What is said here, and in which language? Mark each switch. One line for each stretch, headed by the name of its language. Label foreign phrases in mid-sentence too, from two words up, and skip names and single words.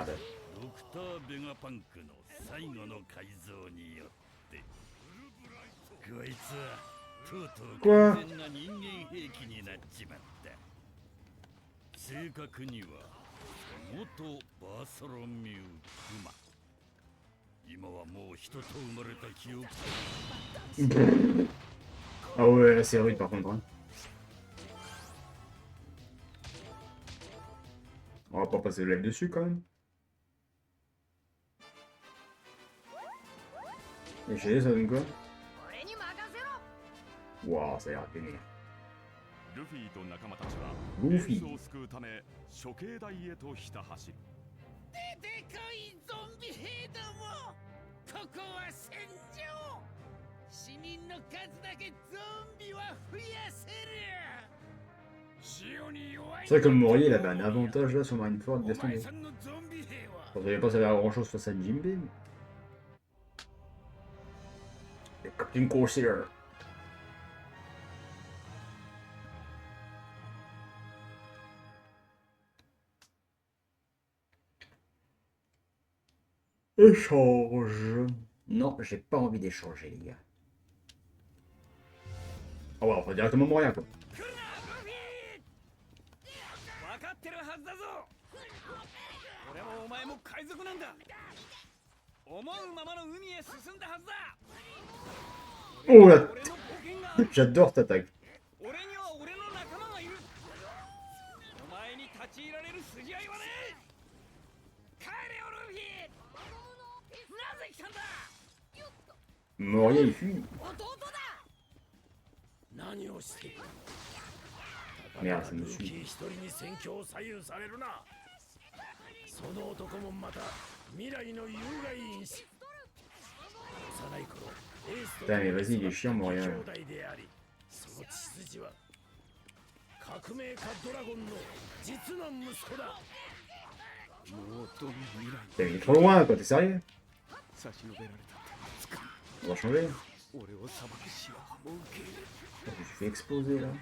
Japanese: ドクター・ベガパンクの最後の改造によってこいつはとうとう完全な人間兵器になっちまった。正確には元バーソロミュークマ。今はもう人と生まれた記憶。
French: Ah ouais, là c'est rude par contre. Hein. On va pas passer le live dessus quand même. Et chez ça donne quoi? Waouh, ça a l'air vénère.
Japanese: ルフィと仲間たちはルフィエースを救うため処刑台へとひた走る。でかいゾンビ兵ども。ここは戦場。死人の数だけゾンビは増やせる。
French: C'est vrai que le Morier, il avait un avantage là sur Marineford, laisse tomber. Je savais pas ça avait grand chose face à Jinbe. Le Captain Corsair. Échange. Non, j'ai pas envie d'échanger, les gars. Ah ouais, on va directement mourir, quoi.
Japanese: 分かってるはずだぞ。俺もお前も海賊なんだ。思うままの海へ進んだはずだ。
French: Oh la
Japanese: 俺の冒険がある。
French: J'adore cette attaque.
Japanese: 俺には俺の仲間がいる。お前に立ち入られる筋合いはねえ。帰れよルフィ。なぜ来たんだ。
French: Moria, il fuit.
Japanese: 何をしている。
French: Merde, ça me
Japanese: ルフ
French: suit.
Japanese: ィ一人に戦況を左右されるな。その男もまた未来の有害因子。幼い頃エースと
French: Putain, mais vas-y, il est chiant,
Japanese: 兄
French: Moria.
Japanese: 弟であり、その血筋は革命家ドラゴンの実の息子だ。もうどの未来
French: Putain, il est trop loin, quoi, t'es sérieux?
Japanese: 差し伸べられた手をつか
French: On va changer.
Japanese: 俺を裁く死はもう受け入れる。
French: Je me suis fait exploser, là.